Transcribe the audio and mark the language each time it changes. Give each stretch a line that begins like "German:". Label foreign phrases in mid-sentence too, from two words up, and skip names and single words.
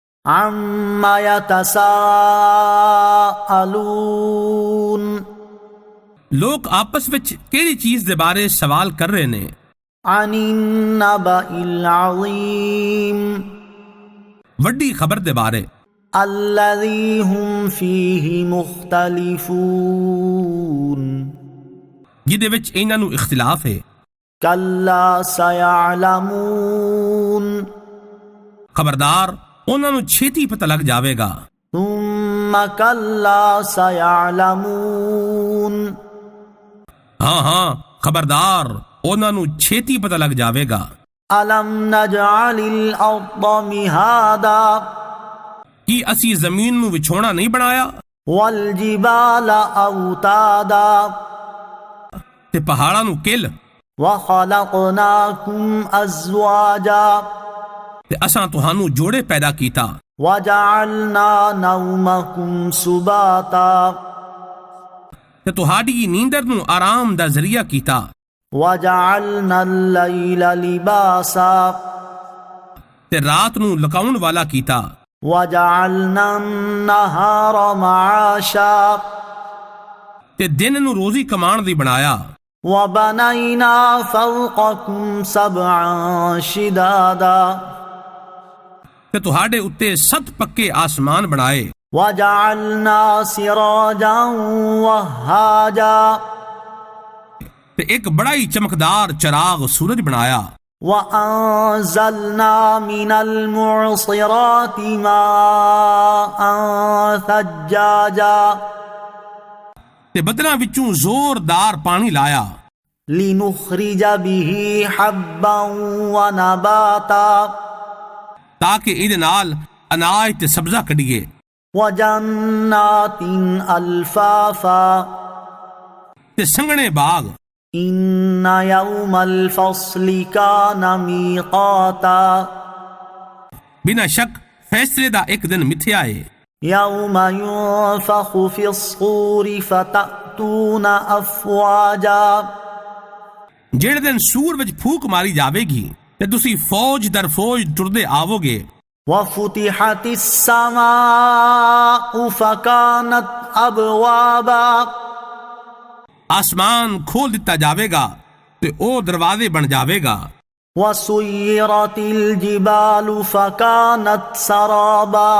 Arabic: عَمَّ يَتَسَاءَلُونَ
Punjabi: لوگ آپس وچ کیڑی چیز دے بارے سوال کر رہے نے؟
Arabic: عَنِ النَّبَإِ الْعَظِيمِ
Punjabi: وڈی خبر دے بارے
Arabic: الَّذِي هُمْ فِيهِ مُخْتَلِفُونَ
Punjabi: جدے وچ انہاں نو اختلاف ہے۔
Arabic: كَلَّا سَيَعْلَمُونَ
Punjabi: خبردار انہاں نو چھیتی پتہ لگ جاوے گا۔
Arabic: ثُمَّ كَلَّا سَيَعْلَمُونَ
Punjabi: ہاں خبردار انہاں نو چھیتی پتہ لگ جاوے گا۔
Arabic: أَلَمْ نَجْعَلِ الْأَرْضَ مِهَادًا
Punjabi: کی اسی زمین نو وچھونا نہیں بنایا؟
Arabic: وَالْجِبَالَ أَوْتَادًا
Punjabi: تے پہاڑاں نو کل،
Arabic: وَخَلَقْنَاكُمْ أَزْوَاجًا
Punjabi: تے اساں تہانوں جوڑے پیدا کیتا،
Arabic: وَجَعَلْنَا نَوْمَكُمْ سُبَاتًا
Punjabi: تے تہاڈی نیندر نو آرام دا ذریعہ کیتا،
Arabic: وَجَعَلْنَا اللَّيْلَ لِبَاسًا
Punjabi: تے رات نو لکاؤن والا کیتا،
Arabic: وَجَعَلْنَا النَّهَارَ مَعَاشًا
Punjabi: تے دن نو روزی کمان دی بنایا،
Arabic: وَبَنَيْنَا فَوْقَكُمْ سَبْعًا شِدَادًا
Punjabi: تے تہاڈے اُتے 7 پکے آسمان بنائے،
Arabic: وَجَعَلْنَا سِرَاجًا وَهَّاجًا
Punjabi: تے ایک بڑا ہی چمکدار چراغ سورج بنایا،
Arabic: وَأَنزَلْنَا مِنَ الْمُعْصِرَاتِ مَاءً ثَجَّاجًا
Punjabi: تے بدلاں وچوں زوردار پانی لایا،
Arabic: لِنُخْرِجَ بِهِ حَبًّا وَنَبَاتًا
Punjabi: تاکہ ایدے نال اناج تے سبزہ کڈیے،
Arabic: وَجَنَّاتٍ أَلْفَافًا
Punjabi: تے سنگنے باغ،
Arabic: إِنَّ يَوْمَ الْفَصْلِ كَانَ مِيقَاتًا
Punjabi: بنا شک فیصلے دا ایک دن متھیا ہے،
Arabic: يَوْمَ يُنفَخُ فِي الصُّورِ فَتَأْتُونَ أَفْوَاجًا
Punjabi: جیڑے دن سور وچ پھوک ماری جاوے گی تے تسی فوج در فوج ٹردے آوو گے،
Arabic: وَفُتِحَتِ السَّمَاءُ فَكَانَتْ أَبْوَابًا
Punjabi: آسمان کھول دتا جاوے گا تے او دروازے بن جاوے گا،
Arabic: وَسُيِّرَتِ الْجِبَالُ فَكَانَتْ سَرَابًا